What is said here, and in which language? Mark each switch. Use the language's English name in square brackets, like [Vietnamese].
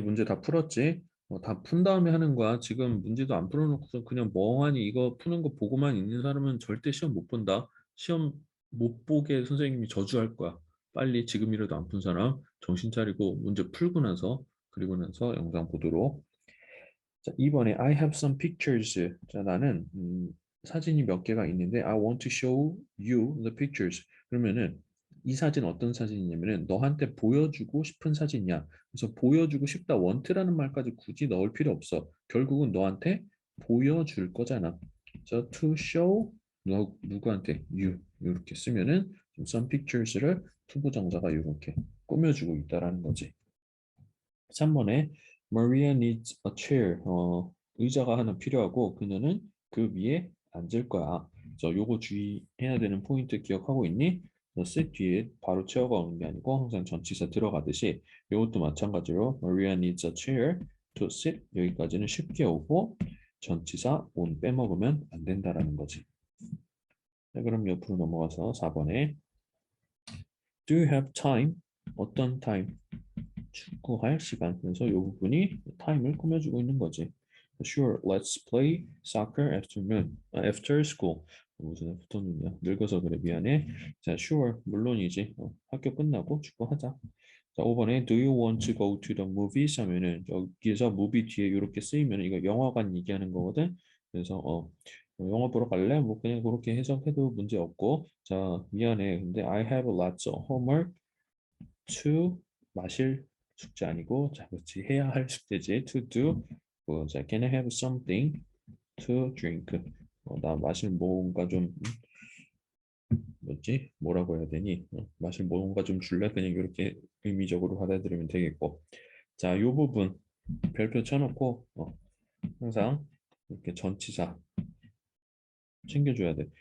[Korean] 문제 다 풀었지? 다 푼 다음에 하는 거야. 지금 문제도 안 풀어놓고서 그냥 멍하니 이거 푸는 거 보고만 있는 사람은 절대 시험 못 본다. 시험 못 보게 선생님이 저주할 거야. 빨리 지금이라도 안 푼 사람 정신 차리고 문제 풀고 나서 그리고 나서 영상 보도록. 자, 2번에 [English] I have some pictures. [Korean] 자, 나는 사진이 몇 개가 있는데 [English] I want to show you the pictures. [Korean] 그러면은 이 사진 어떤 사진이냐면은 너한테 보여주고 싶은 사진이야. 그래서 보여주고 싶다 want라는 말까지 굳이 넣을 필요 없어. 결국은 너한테 보여줄 거잖아. 자, to show 누구한테 you 이렇게 쓰면은 some pictures를 투부정사가 이렇게 꾸며주고 있다라는 거지. 3번에 [English] Maria needs a chair. [Korean] 의자가 하나 필요하고 그녀는 그 위에 앉을 거야. 요거 주의해야 되는 포인트 기억하고 있니? sit 뒤에 바로 체어가 오는 게 아니고 항상 전치사 들어가듯이 이것도 마찬가지로 [English] Maria needs a chair to sit [Korean] 여기까지는 쉽게 오고 전치사 on 빼먹으면 안 된다라는 거지. 자, 그럼 옆으로 넘어가서 4번에 [English] Do you have time? [Korean] 어떤 time? 축구할 시간. 그래서 이 부분이 타임을 꾸며주고 있는 거지. [English] Sure, let's play soccer afternoon. After school. [Korean] 무슨 애프터눈이야. 늙어서 그래. 미안해. 자, sure. 물론이지. 학교 끝나고 축구하자. 자, 5번에 [English] Do you want to go to the movies? [Korean] 하면은 여기서 movie 뒤에 이렇게 쓰이면 이거 영화관 얘기하는 거거든. 그래서 영화 보러 갈래? 뭐 그냥 그렇게 해석해도 문제 없고. 자, 미안해. 근데 [English] I have lots of homework to [Korean] 마실 숙제 아니고 자 그렇지 해야 할 숙제지 to do 자 [English] can I have something to drink [Korean] 나 마실 뭔가 좀 뭐지 뭐라고 해야 되니 마실 뭔가 좀 줄래 그냥 이렇게 의미적으로 받아들이면 되겠고 자 요 부분 별표 쳐놓고 항상 이렇게 전치사 챙겨줘야 돼.